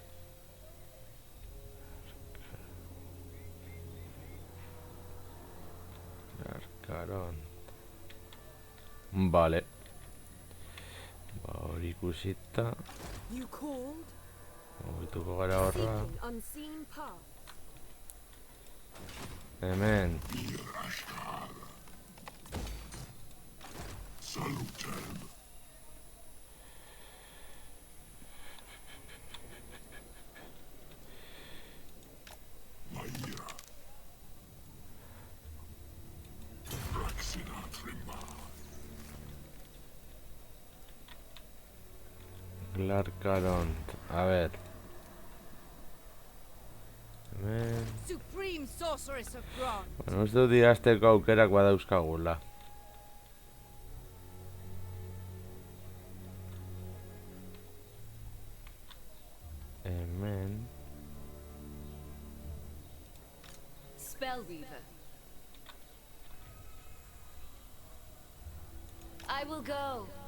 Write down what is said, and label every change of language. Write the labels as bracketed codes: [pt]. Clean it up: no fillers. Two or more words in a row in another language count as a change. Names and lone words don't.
[eu] Arkaron. Vale. Ba, hori ikusita. [en] You called? [eu] Mugituko gara horra. [en] Seeking unseen path. [eu] Hemen. Salutem. Maia. Raxina Trimma. [es] Glarkaron. A ver. [eu] Hemen. [en] Supreme sorceress of Grant. [eu] Bueno, ez dut dirazteko aukerak badauzkagula. Hemen. [en] Spellweaver. I will go.